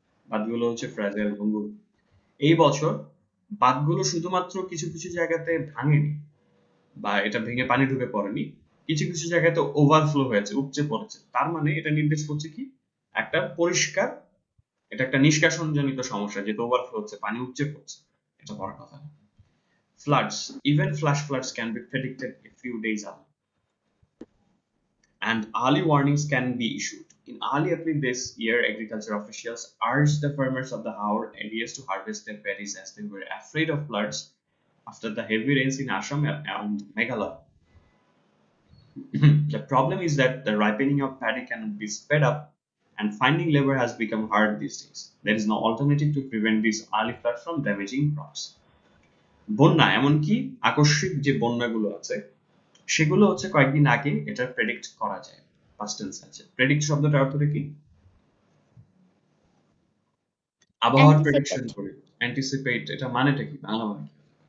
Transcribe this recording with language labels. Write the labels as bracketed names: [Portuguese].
[Bangla] বাঁধগুলো হচ্ছে ফ্র্যাজাইল, ভঙ্গুর। এই বছর বাঁধগুলো শুধুমাত্র কিছু কিছু জায়গাতে ভাঙেনি বা এটা ভেঙে পানি ঢুকে পড়েনি, কিছু কিছু জায়গাতে ওভারফ্লো হয়েছে, উপচে পড়েছে। তার মানে এটা নির্দেশ করছে কি একটা পরিষ্কার, এটা একটা নিষ্কাশনজনিত সমস্যা, যেটা ওভারফ্লো হচ্ছে, পানি উপচে পড়ছে, এটা বড় কথা না। [English] Floods, even flash floods can be predicted a few days early, and early warnings can be issued. In early April this year, agriculture officials urged the farmers of the Haur areas to harvest their paddies as they were afraid of floods after the heavy rains in Assam and Meghalaya. The problem is that the ripening of paddy cannot be sped up, and finding labor has become hard these days. There is no alternative to prevent these early floods from damaging crops. [Bangla] বন্যা, এমনকি আকস্মিক যে বন্যাগুলো আছে সেগুলো হচ্ছে কয়েকদিন আগে এটা প্রেডিক্ট করা যায়। পাস্ট টেন্স আছে। প্রেডিক্ট শব্দটার অর্থটা কি? আবহাওয়ার প্রেডিকশন করে, অ্যান্টিসিপেট, এটা মানেটা কি? বাংলা মানে কি?